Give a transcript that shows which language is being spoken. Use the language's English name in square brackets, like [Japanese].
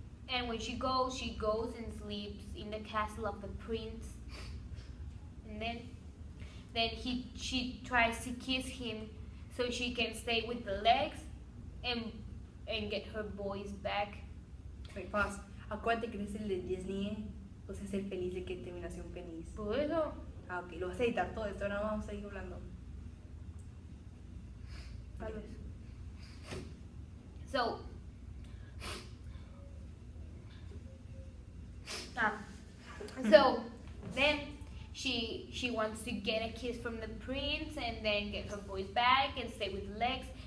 [English] And when she goes and sleeps in the castle of the prince. And then she tries to kiss him so she can stay with the legs and get her voice back. Wait, pause. [Spanish] Acuérdate que eres el de Disney, o sea, ser feliz de que terminación feliz. Por eso. Ah, ok, lo vas a editar todo esto, ahora vamos a ir hablando. Tal vez. [English] So, so then she wants to get a kiss from the prince and then get her voice back and stay with legs,